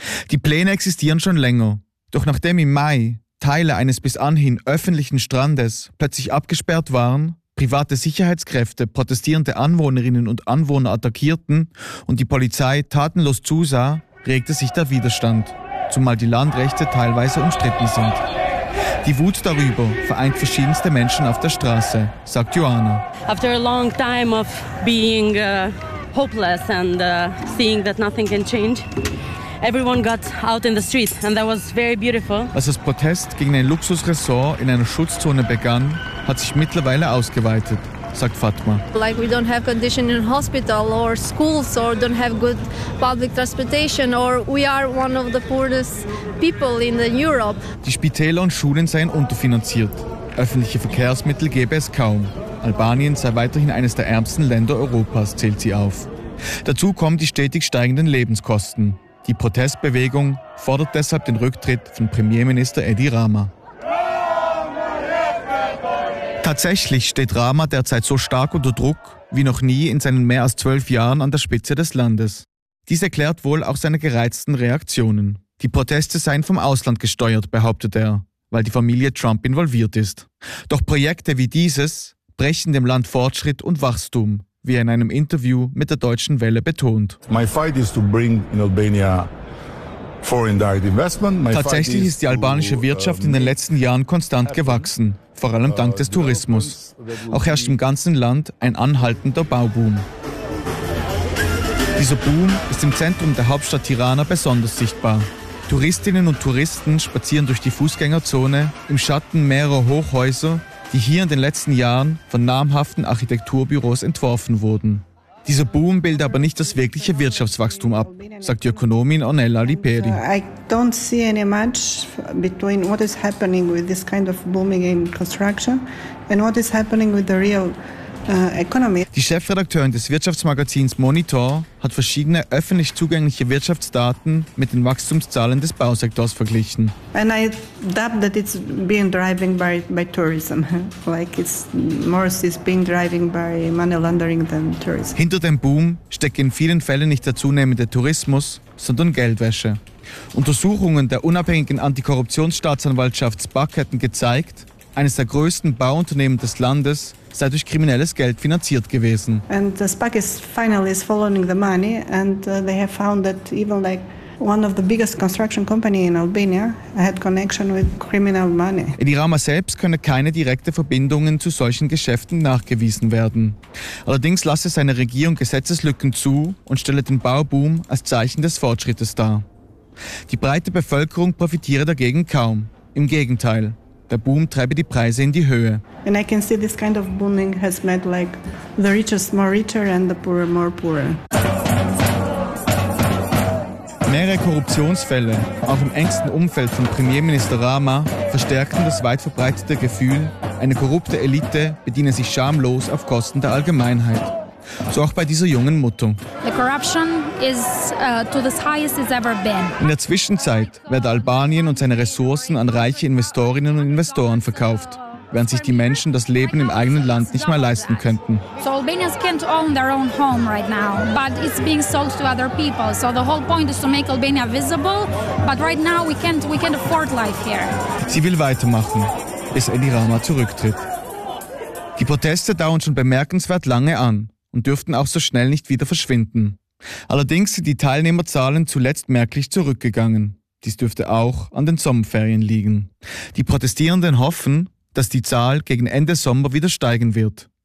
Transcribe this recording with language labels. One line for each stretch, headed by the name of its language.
German: Die Pläne existieren schon länger, doch nachdem im Mai Teile eines bis anhin öffentlichen Strandes plötzlich abgesperrt waren, private Sicherheitskräfte protestierende Anwohnerinnen und Anwohner attackierten und die Polizei tatenlos zusah, regte sich der Widerstand, zumal die Landrechte teilweise umstritten sind. Die Wut darüber vereint verschiedenste Menschen auf der Straße, sagt Joanna.
English: After a long time of being hopeless and seeing that nothing can change, everyone got out in the streets and that was very beautiful.
German: Als das Protest gegen ein Luxusresort in einer Schutzzone begann, hat sich mittlerweile ausgeweitet, sagt Fatma.
English: Like we don't have condition in hospital or schools or don't have good public transportation or we are one of the poorest people in the Europe.
German: Die Spitäler und Schulen seien unterfinanziert. Öffentliche Verkehrsmittel gäbe es kaum. Albanien sei weiterhin eines der ärmsten Länder Europas, zählt sie auf. Dazu kommen die stetig steigenden Lebenskosten. Die Protestbewegung fordert deshalb den Rücktritt von Premierminister Edi Rama. Tatsächlich steht Rama derzeit so stark unter Druck wie noch nie in seinen mehr als 12 Jahren an der Spitze des Landes. Dies erklärt wohl auch seine gereizten Reaktionen. Die Proteste seien vom Ausland gesteuert, behauptet er, weil die Familie Trump involviert ist. Doch Projekte wie dieses brechen dem Land Fortschritt und Wachstum, wie er in einem Interview mit der Deutschen Welle betont.
English: My fight is to bring in Albania foreign direct investment.
German: Tatsächlich ist die albanische Wirtschaft in den letzten Jahren konstant gewachsen. Vor allem dank des Tourismus. Auch herrscht im ganzen Land ein anhaltender Bauboom. Dieser Boom ist im Zentrum der Hauptstadt Tirana besonders sichtbar. Touristinnen und Touristen spazieren durch die Fußgängerzone im Schatten mehrerer Hochhäuser, die hier in den letzten Jahren von namhaften Architekturbüros entworfen wurden. Dieser Boom bildet aber nicht das wirkliche Wirtschaftswachstum ab, sagt die Ökonomin Ornella Liperi.
English: I don't see any match between what is happening with this kind of booming in construction and what is happening with the real economy.
German: Die Chefredakteurin des Wirtschaftsmagazins Monitor hat verschiedene öffentlich zugängliche Wirtschaftsdaten mit den Wachstumszahlen des Bausektors verglichen.
English: And I doubt that it's being driven by tourism. Like it's more is being driven by money laundering than tourism.
German: Hinter dem Boom steckt in vielen Fällen nicht der zunehmende Tourismus, sondern Geldwäsche. Untersuchungen der unabhängigen Antikorruptionsstaatsanwaltschaft SPAC hätten gezeigt, eines der größten Bauunternehmen des Landes sei durch kriminelles Geld finanziert gewesen.
English: And the SPAC is finally following the money and they have found that even like one of the biggest construction company in Albania had connection with criminal money.
German: Edi Rama selbst könne keine direkte Verbindungen zu solchen Geschäften nachgewiesen werden. Allerdings lasse seine Regierung Gesetzeslücken zu und stelle den Bauboom als Zeichen des Fortschrittes dar. Die breite Bevölkerung profitiere dagegen kaum. Im Gegenteil. Der Boom treibe die Preise in die Höhe.
English: And I can see this kind of booming has made like the richest more richer and the poorer more poorer.
German: Mehrere Korruptionsfälle, auch im engsten Umfeld von Premierminister Rama, verstärken das weit verbreitete Gefühl, eine korrupte Elite bediene sich schamlos auf Kosten der Allgemeinheit. So auch bei dieser jungen Mutter.
English: The corruption is to the highest it's ever been.
German: In der Zwischenzeit werden Albanien und seine Ressourcen an reiche Investorinnen und Investoren verkauft. während sich die Menschen das Leben im eigenen Land nicht mehr leisten könnten.
English: So Albanians can't own their own home right now, but it's being sold to other people. So the whole point is to make Albania visible, but right now we can't afford life here.
German: Sie will weitermachen, bis Edi Rama zurücktritt. Die Proteste dauern schon bemerkenswert lange an und dürften auch so schnell nicht wieder verschwinden. Allerdings sind die Teilnehmerzahlen zuletzt merklich zurückgegangen. Dies dürfte auch an den Sommerferien liegen. Die Protestierenden hoffen, dass die Zahl gegen Ende Sommer wieder steigen wird.